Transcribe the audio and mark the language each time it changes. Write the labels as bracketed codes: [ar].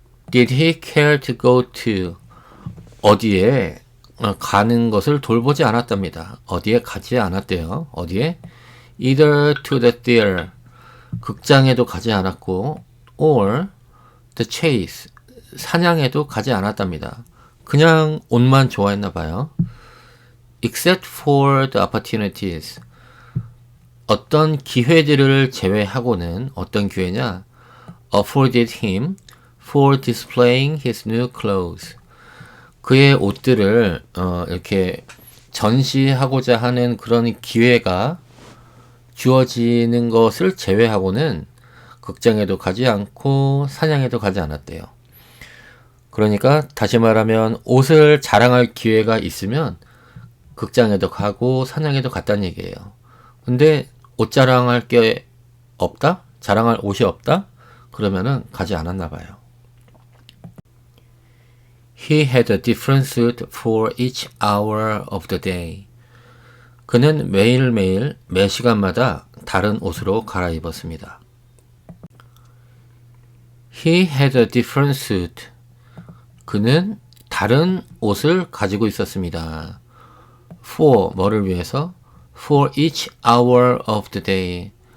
[en] Did he care to go to [ko] 어디에 가는 것을 돌보지 않았답니다. 어디에 가지 않았대요. 어디에? [en] Either to the theater [ko] 극장에도 가지 않았고 [en] or the chase [ko] 사냥에도 가지 않았답니다. 그냥 옷만 좋아했나 봐요. [en] Except for the opportunities [ko] 어떤 기회들을 제외하고는 어떤 기회냐? [en] Afforded him for displaying his new clothes. [ko] 그의 옷들을 이렇게 전시하고자 하는 그런 기회가 주어지는 것을 제외하고는 극장에도 가지 않고 사냥에도 가지 않았대요. 그러니까 다시 말하면 옷을 자랑할 기회가 있으면 극장에도 가고 사냥에도 갔다는 얘기예요. 근데 옷 자랑할 게 없다? 자랑할 옷이 없다? 그러면은 가지 않았나 봐요. [en] He had a different suit for each hour of the day. [ko] 그는 매일매일 매 시간마다 다른 옷으로 갈아입었습니다. [en] He had a different suit. [ko] 그는 다른 옷을 가지고 있었습니다. [en] For [ko] 뭐를 위해서? [en] For each hour of the day.